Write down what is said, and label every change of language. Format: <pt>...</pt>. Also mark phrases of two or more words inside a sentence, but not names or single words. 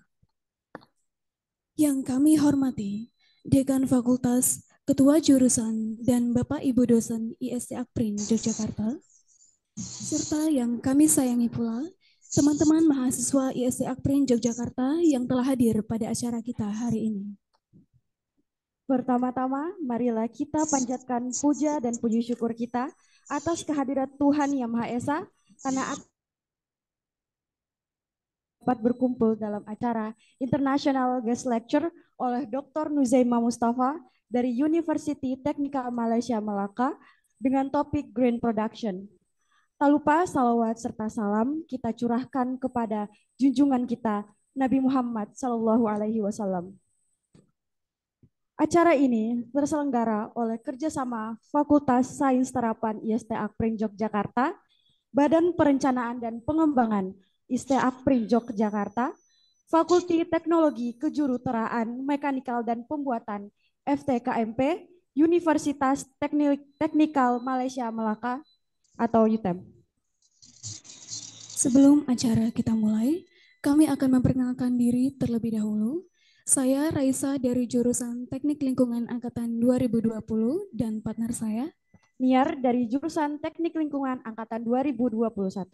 <id>Yang kami hormati, Dekan Fakultas, Ketua Jurusan, dan Bapak Ibu dosen IST AKPRIND Yogyakarta, serta yang kami sayangi pula, teman-teman mahasiswa IST AKPRIND Yogyakarta yang telah hadir pada acara kita hari ini. Pertama-tama, marilah kita panjatkan puja dan puji syukur kita atas kehadirat Tuhan Yang Maha Esa, karena dapat berkumpul dalam acara International Guest Lecture oleh Dr. Nuzaimah Mustafa dari Universiti Teknikal Malaysia Melaka dengan topik Green Production. Tak lupa salawat serta salam kita curahkan kepada junjungan kita Nabi Muhammad SAW. Acara ini terselenggara oleh kerjasama Fakultas Sains Terapan IST AKPRIND Yogyakarta, Badan Perencanaan dan Pengembangan IST AKPRIND Yogyakarta, Fakulti Teknologi Kejuruteraan Mekanikal dan Pembuatan FTKMP Universiti Teknikal Malaysia Melaka atau UTeM. Sebelum acara kita mulai, kami akan memperkenalkan diri terlebih dahulu. Saya Raisa dari jurusan Teknik Lingkungan Angkatan 2020 dan partner saya Niar dari jurusan Teknik Lingkungan Angkatan 2021.</id>